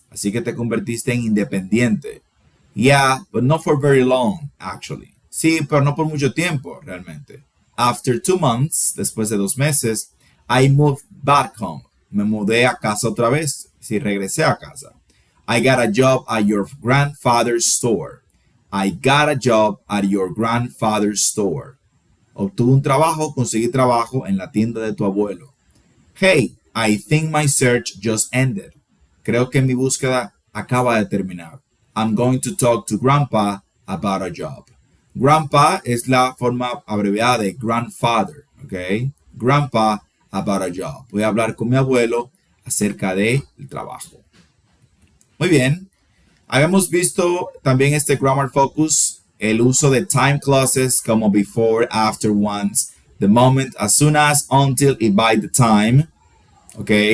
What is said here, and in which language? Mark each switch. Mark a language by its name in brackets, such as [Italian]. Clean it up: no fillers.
[Spanish] Así que te convertiste en independiente. [English] Yeah, but not for very long, actually. [Spanish] Sí, pero no por mucho tiempo, realmente. [English] After 2 months, [Spanish] después de 2 meses, [English] I moved back home. [Spanish] Me mudé a casa otra vez. Sí, regresé a casa. [English] I got a job at your grandfather's store. I got a job at your grandfather's store. [Spanish] Obtuve un trabajo, conseguí trabajo en la tienda de tu abuelo. [English] Hey, I think my search just ended. [Spanish] Creo que mi búsqueda acaba de terminar. [English] I'm going to talk to Grandpa about a job. [Spanish] Grandpa es la forma abreviada de grandfather, ¿ok? [English] Grandpa about a job. [Spanish] Voy a hablar con mi abuelo acerca del trabajo. Muy bien. Habíamos visto también este grammar focus, el uso de time clauses como before, after, once, the moment, as soon as, until y by the time. ¿Ok?